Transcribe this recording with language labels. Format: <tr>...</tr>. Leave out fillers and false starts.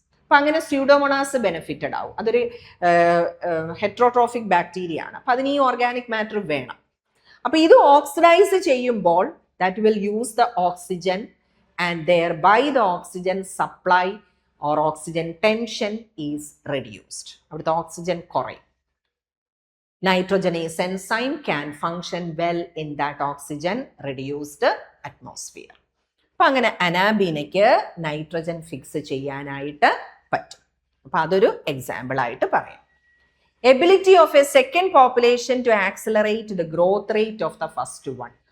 <ml>അപ്പൊ അങ്ങനെ Pseudomonas benefited ആവും. അതൊരു ഹെട്രോട്രോഫിക് ബാക്ടീരിയ ആണ്. അപ്പൊ അതിന് ഈ ഓർഗാനിക് മാറ്റർ വേണം. അപ്പൊ ഇത് ഓക്സിഡൈസ് ചെയ്യുമ്പോൾ</ml> <en>That will use the oxygen and thereby the oxygen supply or oxygen tension is reduced.</en> <ml>അവിടുത്തെ ഓക്സിജൻ കുറയും.</ml> <en>Nitrogenase enzyme can function well in that oxygen reduced atmosphere.</en> <ml>അപ്പം അങ്ങനെ അനാബീനയ്ക്ക് നൈട്രജൻ ഫിക്സ് ചെയ്യാനായിട്ട് പറ്റും. അപ്പം അതൊരു എക്സാമ്പിൾ ആയിട്ട് പറയാം.</ml> <en>Ability of a second population to accelerate the growth rate of the first one.</en>